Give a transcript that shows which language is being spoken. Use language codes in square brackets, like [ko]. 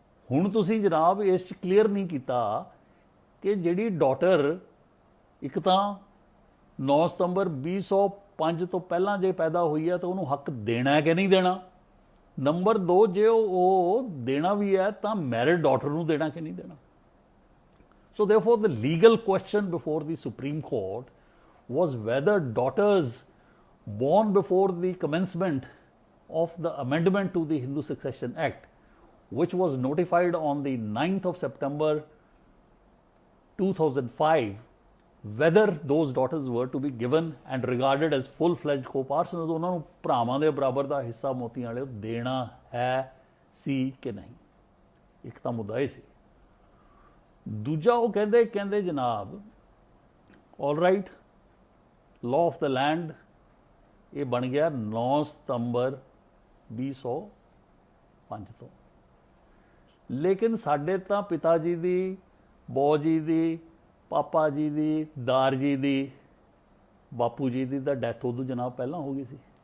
[pa] ਹੁਣ ਤੁਸੀਂ ਜਨਾਬ ਇਸ 'ਚ ਕਲੀਅਰ ਨਹੀਂ ਕੀਤਾ ਕਿ ਜਿਹੜੀ ਡਾਟਰ ਇੱਕ ਤਾਂ 9 ਸਤੰਬਰ 2005 ਤੋਂ ਪਹਿਲਾਂ ਜੇ ਪੈਦਾ ਹੋਈ ਹੈ ਤਾਂ ਉਹਨੂੰ ਹੱਕ ਦੇਣਾ ਹੈ ਕਿ ਨਹੀਂ ਦੇਣਾ। ਨੰਬਰ 2, ਜੇ ਉਹ ਦੇਣਾ ਵੀ ਹੈ ਤਾਂ ਮੈਰਿਡ ਡਾਟਰ ਨੂੰ ਦੇਣਾ ਕਿ ਨਹੀਂ ਦੇਣਾ। [en] so therefore the legal question before the Supreme Court was whether daughters born before the commencement of the amendment to the Hindu Succession Act, which was notified on the 9th of September 2005, whether those daughters were to be given and regarded as full-fledged co-parsons, [pa] ਉਹਨਾਂ ਨੂੰ ਭਰਾਵਾਂ ਦੇ ਬਰਾਬਰ ਦਾ ਹਿੱਸਾ ਮੋਤੀਆਂ ਵਾਲਿਓ ਦੇਣਾ ਹੈ ਸੀ ਕਿ ਨਹੀਂ। ਇੱਕ ਤਾਂ ਮੁੱਦਾ ਇਹ ਸੀ। ਦੂਜਾ ਉਹ ਕਹਿੰਦੇ ਜਨਾਬ [en] all right law of the land [pa] ਇਹ ਬਣ ਗਿਆ 9 ਸਤੰਬਰ 2005 ਤੋਂ, ਲੇਕਿਨ ਸਾਡੇ ਤਾਂ ਪਿਤਾ ਜੀ ਦੀ, ਬੋ ਜੀ ਦੀ, ਪਾਪਾ ਜੀ ਦੀ, ਦਾਰ ਜੀ ਦੀ, ਬਾਪੂ ਜੀ ਦੀ ਤਾਂ ਡੈਥ ਉਦੋਂ ਜਨਾਬ ਪਹਿਲਾਂ ਹੋ ਗਈ ਸੀ।